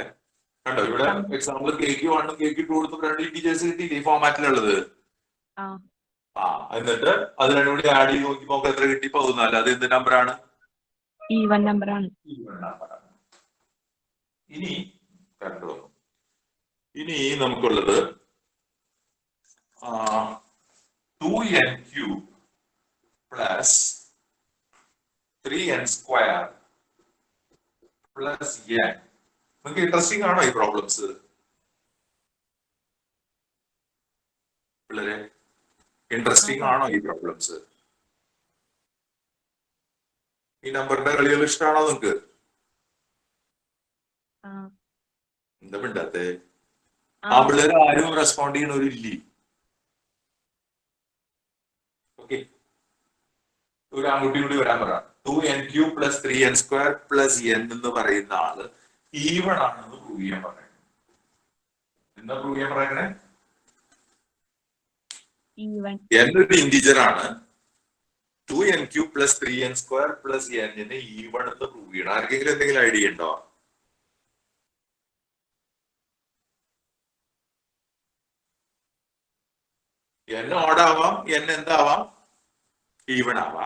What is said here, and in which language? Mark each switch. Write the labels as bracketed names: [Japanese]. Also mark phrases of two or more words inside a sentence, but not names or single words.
[Malayalam] കണ്ടോ ഇവിടെ എക്സാമ്പിൾ കേക്ക് 1 കേക്ക് 2 കൊടുത്ത് 2 ഇന്റിജേഴ്സ് കിട്ടിയില്ലേ ഈ ഫോമാറ്റിലുള്ളത്? എന്നിട്ട് അത് രണ്ടും കൂടി ആഡ് ചെയ്ത് നോക്കി നമുക്ക് എത്ര കിട്ടി? 14. അത് എന്ത് നമ്പറാണ്? [English] even number. [Malayalam] ഇനി കണ്ടോ, ഇനി നമുക്കുള്ളത് [English] 2n cube plus 3n square plus n. [Malayalam] നിങ്ങൾക്ക് ഇൻട്രസ്റ്റിംഗ് ആണോ ഈ പ്രോബ്ലംസ് പിള്ളേരെ? ഇൻട്രസ്റ്റിംഗ് ആണോ ഈ പ്രോബ്ലംസ്? ഈ നമ്പറിന്റെ കളികൾ ഇഷ്ടമാണോ നിങ്ങൾക്ക്? എന്താ മിണ്ടാത്തെ? ആ പിള്ളേർ ആരും റെസ്പോണ്ട് ചെയ്യണവരില്ലേ? ഓക്കെ, ഒരു ആൺകുട്ടി കൂടി വരാൻ പറ. [English] 2n cube plus 3n square plus n [Malayalam] എന്ന് പറയുന്ന ആള് ഈവൺ ആണെന്ന് പ്രൂവ് ചെയ്യാൻ പറയണേ. എന്താ പ്രൂവ് ചെയ്യാൻ പറയണേ? n ഒരു ഇന്റിജർ ആണ്, [English] 2n³ plus 3n square plus n [Malayalam] നെ ഈവൺ എന്ന് പ്രൂവ് ചെയ്യണം. ആർക്കെങ്കിലും എന്തെങ്കിലും ഐഡിയ ഉണ്ടോ? n ഓഡ് ആവാം, n എന്താവാം, ഈവൺ ആവാം.